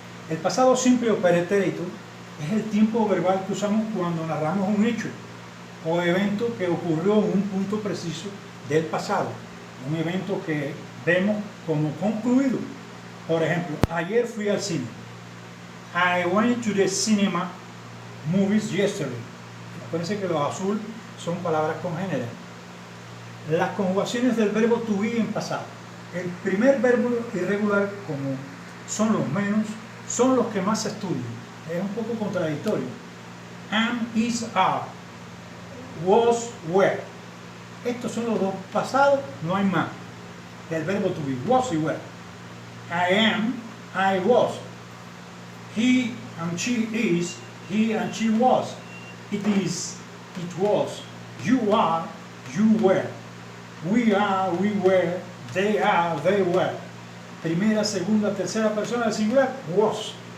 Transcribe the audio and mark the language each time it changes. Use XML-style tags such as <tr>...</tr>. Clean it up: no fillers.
<es>El pasado simple o pretérito es el tiempo verbal que usamos cuando narramos un hecho o evento que ocurrió en un punto preciso del pasado, un evento que vemos como concluido. Por ejemplo, ayer fui al cine.</es> <en>I went to the cinema movies yesterday.</en> <es>Acuérdense que los azul son palabras congéneres. Las conjugaciones del verbo to be en pasado. El primer verbo irregular, como son los menos, son los que más se estudian. Es un poco contradictorio. Am, is, are. Was, were. Estos son los dos pasados, no hay más. Del verbo to be, was y were. I am, I was.</es> <en>He and she is, he and she was. It is, it was. You are, you were. We are, we were. They are, they were.</en> <es>Primera, segunda, tercera persona del singular,</es> <en>was.</en>